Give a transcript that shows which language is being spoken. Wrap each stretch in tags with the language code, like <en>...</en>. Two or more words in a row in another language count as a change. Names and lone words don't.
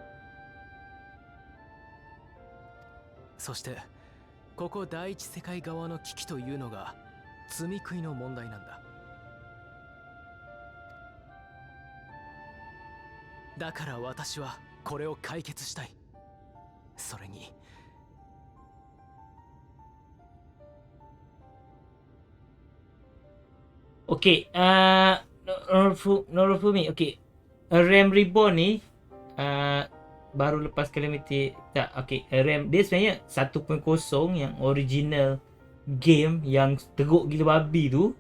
<ja>そしてここ第一世界側の危機というのが積み食いの問題なんだ。だから私はこれを解決したい。それに</ja> <en>Okay, Norofumi, okay.</en> <ms>RAM Reborn ni baru lepas Calamity tak, okay. RAM dia sebenarnya 1.0 yang</ms> <en>original game</en> <ms>yang teruk gila babi tu.</ms>